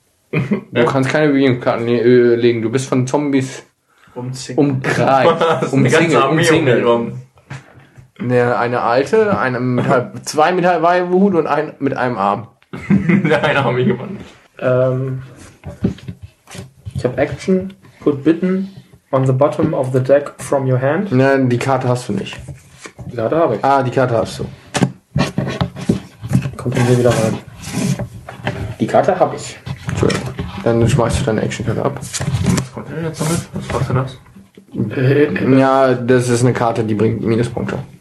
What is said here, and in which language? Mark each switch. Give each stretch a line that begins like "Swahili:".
German: Du kannst keine Bewegungskarten legen. Du bist von Zombies umkreist. Umzingelt. Eine alte, eine mit halb, zwei mit halbem Hut und ein mit einem Arm. Der eine Arm ich gewonnen. Ich habe Action.
English: Put Bitten on the bottom of the deck from your hand.
German: Nein, die Karte hast du nicht. Die Karte habe ich. Ah, die Karte hast du. Kommt hier wieder rein. Die Karte habe ich. Cool. Dann schmeißt du deine Action-Karte ab. Was kommt denn jetzt damit? Was macht denn das? Ja, das ist eine Karte, die bringt Minuspunkte.